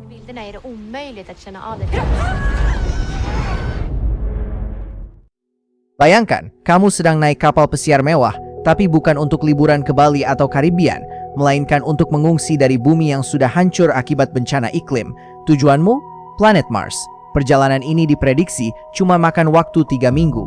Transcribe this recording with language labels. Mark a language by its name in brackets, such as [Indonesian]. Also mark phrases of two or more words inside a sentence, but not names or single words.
[Swedish] bilderna är det omöjligt att känna av det. [Indonesian] Bayangkan, kamu sedang naik kapal pesiar mewah, tapi bukan untuk liburan ke Bali atau Karibian, melainkan untuk mengungsi dari bumi yang sudah hancur akibat bencana iklim. Tujuanmu? Planet Mars. Perjalanan ini diprediksi cuma makan waktu 3 minggu.